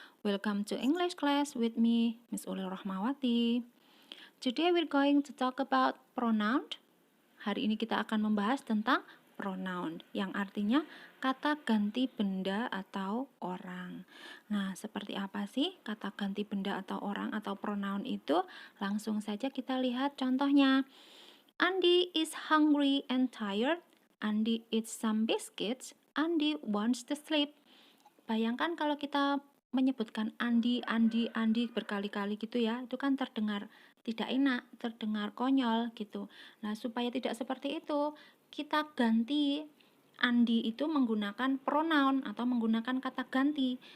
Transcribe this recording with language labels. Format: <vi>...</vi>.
<en>Welcome to English class with me, Miss Ulil Rahmawati. Today we're going to talk about pronoun.</en> <id>Hari ini kita akan membahas tentang pronoun, yang artinya kata ganti benda atau orang. Nah, seperti apa sih kata ganti benda atau orang atau pronoun itu? Langsung saja kita lihat contohnya.</id> <en>Andy is hungry and tired. Andy eats some biscuits. Andy wants to sleep.</en> <id>Bayangkan kalau kita menyebutkan Andi, Andi, Andi berkali-kali gitu ya, itu kan terdengar tidak enak, terdengar konyol gitu. Nah, supaya tidak seperti itu, kita ganti Andi itu menggunakan pronoun atau menggunakan kata ganti.</id>